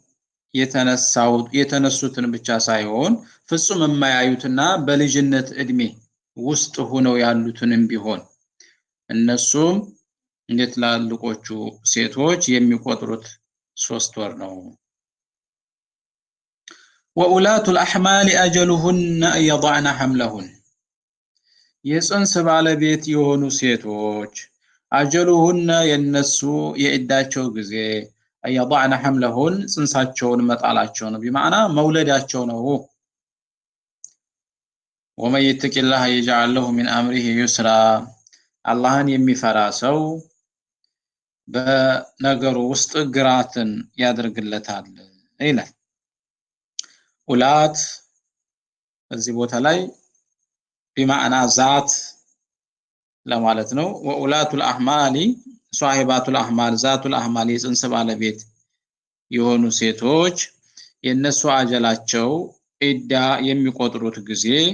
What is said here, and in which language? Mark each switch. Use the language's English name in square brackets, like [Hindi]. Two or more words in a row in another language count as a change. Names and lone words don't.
[Amharic] የተነሱትን ብቻ ሳይሆን ፍጹም የማያዩትና በልጅነት እድሜ ውስጥ ሆነው ያሉትንም ቢሆን እነሱም እንደትላልቆቹ ሴቶች የሚቆጥሩት 3 ወር ነው። [Arabic] وأولات الأحمال أجلهن يضعن حملهن [Amharic] የጽንስ ባለቤት የሆኑ ሴቶች አጀሉሁነ የነሱ የዒዳቸው ጊዜ [Arabic] يضعن حملهن [Amharic] ጽንሳቸውን መጣላቸው ነው። በማዕና መውለዳቸው ነው። [Arabic] ومن يتق الله يجعل له من امره يسرا [Amharic] አላህን የሚፈራ ሰው በነገሩ ውስጥ ግራትን ያደርግለታል ይላል። ኡላት እዚህ ቦታ ላይ በማዕና ዛት ለማለት ነው። [Arabic] وأولات الأحمال صاحبات الأحمال ذات الأحمال [Amharic] የጽንስ ባለቤት የሆኑ ሴቶች የነሱ አጀላቸው ዒዳ የሚቆጥሩት ጊዜ